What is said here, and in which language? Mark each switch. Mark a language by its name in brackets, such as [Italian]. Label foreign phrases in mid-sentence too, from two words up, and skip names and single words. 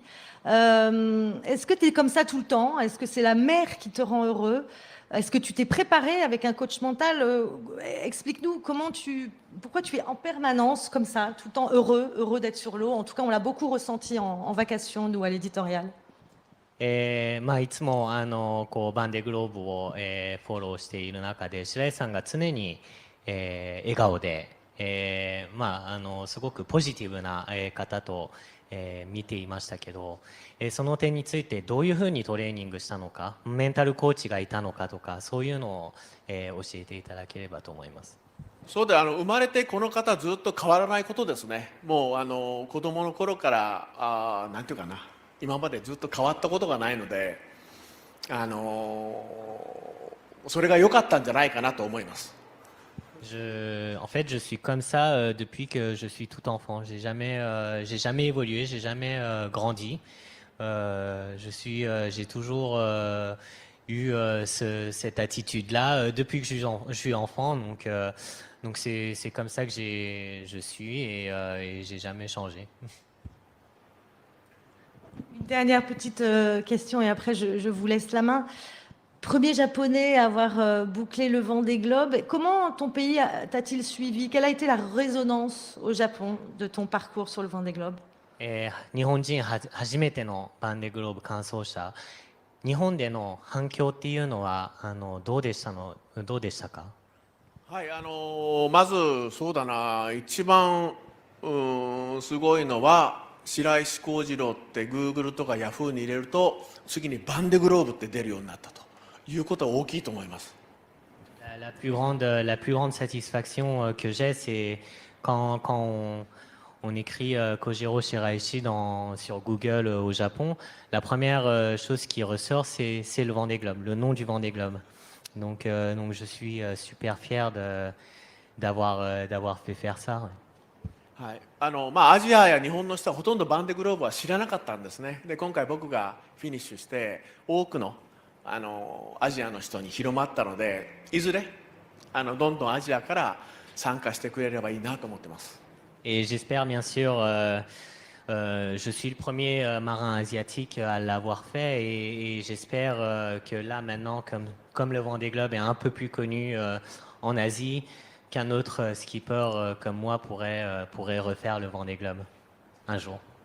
[French] Est-ce que tu es comme ça tout le temps? Est-ce que c'est la mer qui te rend heureux? Est-ce que tu t'es préparé avec un coach mental? Explique-nous pourquoi tu es en permanence comme ça, tout le temps heureux d'être sur l'eau. En tout cas, on l'a beaucoup ressenti en vacation, nous, à l'éditorial. [Japanese] いつもバンデグローブを、フォローしている中で白井さんが常に、笑顔で、すごくポジティブな、方と、見ていましたけど、その点についてどういうふうにトレーニングしたのか、メンタルコーチがいたのかとかそういうのを、教えていただければと思います。そうで生まれてこの方ずっと変わらないことですね。もう子供の頃からなんていうかな、今までずっと変わったことがないので、 それが良かったんじゃないかなと思います。 [French] En fait, je suis comme ça depuis que je suis tout enfant. J'ai jamais évolué, j'ai jamais grandi. J'ai toujours eu cette attitude-là depuis que je suis enfant. Donc c'est comme ça que je suis et j'ai jamais changé. Une dernière petite question et après je vous laisse la main. Premier japonais à avoir bouclé le Vendée Globe. Comment ton pays t'a-t-il suivi? Quelle a été la résonance au Japon de ton parcours sur le Vendée Globe? [Japanese] 日本人初めてのバンデグローブ完走者、日本での反響っていうのはどうでしたか？はい、まずそうだな、一番すごいのは白石浩二郎って Google とか Yahoo に入れると次にバンデグローブって出るようになったということは大きいと思います。 [French] La plus grande satisfaction que j'ai, c'est quand on écrit Kojiro Shiraishi sur Google au Japon, la première chose qui ressort, c'est le Vendée Globe, le nom du Vendée Globe. Donc je suis super fier d'avoir fait faire ça. [Japanese] はい、アジアや日本の人はほとんどバンデグローブは知らなかったんですね。で今回僕がフィニッシュして多くのアジアの人に広まったので、いずれどんどんアジアから参加してくれればいいなと思ってます。 [French] Et j'espère bien sûr, je suis le premier marin asiatique à l'avoir fait et j'espère que là maintenant, comme le Vendée Globe est un peu plus connu en Asie, qu'un autre skipper comme moi pourrait refaire le Vendée Globe un jour.